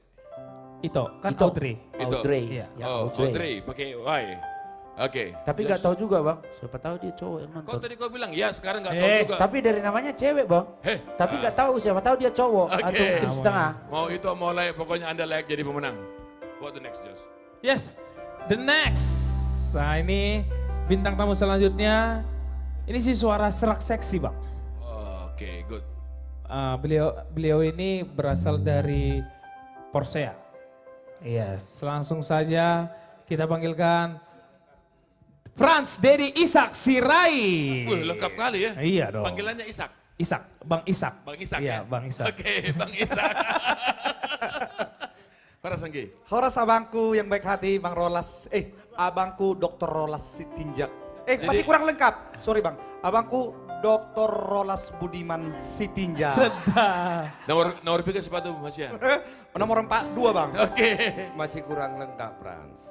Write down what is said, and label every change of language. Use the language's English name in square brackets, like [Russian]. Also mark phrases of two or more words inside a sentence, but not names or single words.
[Indonesian] Ito, kan Audrey. Audrey. Iya. Audrey, pakai Y. Oke. Tapi nggak tahu juga Bang, siapa tahu dia cowok yang nonton. Kok tadi kau bilang ya, sekarang nggak tahu juga. Tapi dari namanya cewek Bang. Tapi nggak tahu, siapa tahu dia cowok atau mungkin setengah. Mau itu mau layak, pokoknya Anda layak jadi pemenang. [English] What the next, Josh? Yes, the next. [Indonesian] Nah ini bintang tamu selanjutnya. Ini sih suara serak seksi Bang. Oke, good. Beliau ini berasal dari Porsea. Yes, langsung saja kita panggilkan Franz Dedi Ishak Sirai. Lengkap kali ya. Iya dong. Panggilannya Ishak. Bang Ishak. Bang Ishak iya, ya? Bang Ishak. Oke, Bang Ishak. Horas Anggi. Horas abangku yang baik hati, Bang Rolas. Abangku Dr. Rolas Sitinjak. Masih kurang lengkap. Sorry Bang. Abangku Dr. Rolas Budiman Sitinjak. Sedap. Nomor pikir sepatu Mas Yan. Nomor 42 Bang. Oke. Masih kurang lengkap, Frans.